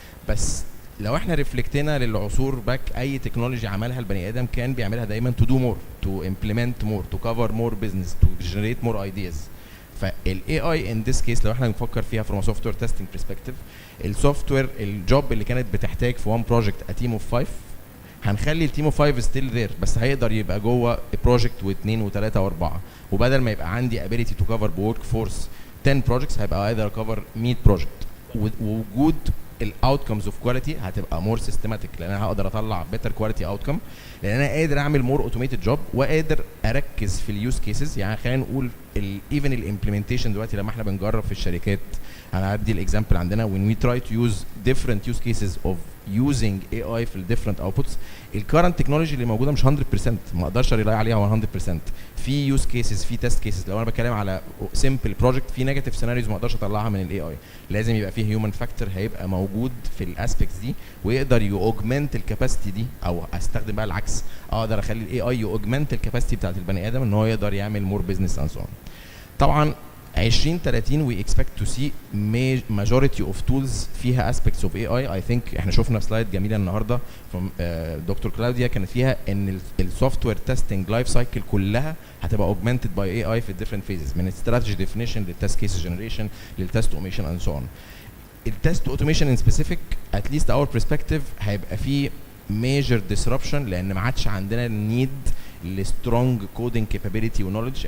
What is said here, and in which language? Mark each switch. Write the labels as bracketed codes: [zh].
[ar] بس لو احنا ريفلكتنا للعصور باك، اي تكنولوجي عملها البني ادم كان بيعملها دايما [en] to do more, to implement more, to cover more business, to generate more ideas. [ar] فالاي اي ان ذس كيس لو احنا نفكر فيها [en] from a software testing perspective، [ar] السوفت وير الجوب اللي كانت بتحتاج في [en] one project a team of 5، [ar] هنخلي التيم اوف 5 ستيل ذير، بس هيقدر يبقى جوه بروجكت واثنين وثلاثه واربعه، وبدل ما يبقى عندي [en] ability to cover [ar] بورك فورس 10 projects هيبقى اقدر اكفر 100 project. ووجود الاوتكمز اوف كواليتي هتبقى مور سيستماتيك، لان انا هقدر اطلع بيتر كواليتي اوتكم، لان انا قادر اعمل مور اوتوميتد جوب، وقادر اركز في اليوز كيسز. يعني خلينا نقول ايفن الامبلمنتيشن دلوقتي لما احنا بنجرب في الشركات، انا هدي الاكزامبل عندنا [en] when we try to use different use cases of using AI [ar] في [en] different outputs، [ar] الكارنت تكنولوجي اللي موجوده مش 100%، ما اقدرش ريلاي عليها 100%. في يوز كيسز، في تيست كيسز، لو انا بتكلم على سمبل بروجكت، في نيجاتيف سيناريوز ما اقدرش اطلعها من الاي اي، لازم يبقى فيه هيومن فاكتور هيبقى موجود في الاسبكتس دي، ويقدر يوجمنت الكاباسيتي دي، او استخدم بقى العكس، اقدر اخلي الاي اي يوجمنت الكاباسيتي بتاعت البني ادم ان هو يقدر يعمل مور بزنس اند سو اون. [en] طبعا 2030 we expect to see majority of tools [ar] فيها [en] aspects of AI. I think [ar] احنا شفنا سلايد جميله النهارده from دكتور كلاوديا كانت فيها ان السوفت وير تيستنج لايف سايكل كلها هتبقى [en] augmented by AI [ar] في [en] different phases، [ar] من [en] strategy definition [ar] للتست case generation للتست automation [en] and so on. [ar] التست automation [en] in specific at least our perspective [ar] هيبقى فيه [en] major disruption، [ar] لان ما عادش عندنا need لسترونج كودنج كابابيلتي ونولج.